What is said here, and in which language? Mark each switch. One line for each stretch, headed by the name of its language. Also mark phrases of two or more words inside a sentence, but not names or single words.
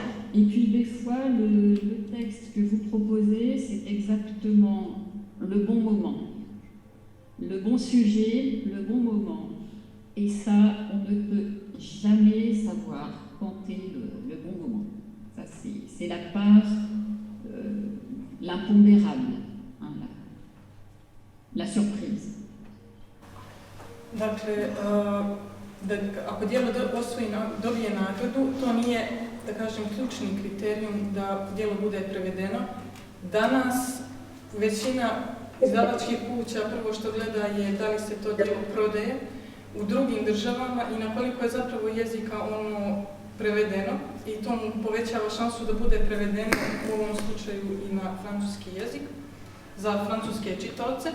French: Et puis des fois, le texte que vous proposez, c'est exactement le bon moment, le bon sujet, le bon moment. Et ça, on ne peut jamais savoir quand est le bon moment. Ça, c'est la part... l'impondérable, hein, la surprise.
Serbian: Dakle, ako djelo dobije nagradu, to nije, da kažem, ključni kriterijum da djelo bude prevedeno. Danas većina izdavačkih kuća prvo što gleda je da li se to djelo prodaje u drugim državama i na koliko je zapravo jezika ono prevedeno, i to mu povećava šansu da bude prevedeno u ovom slučaju i na francuski jezik za francuske čitaoce.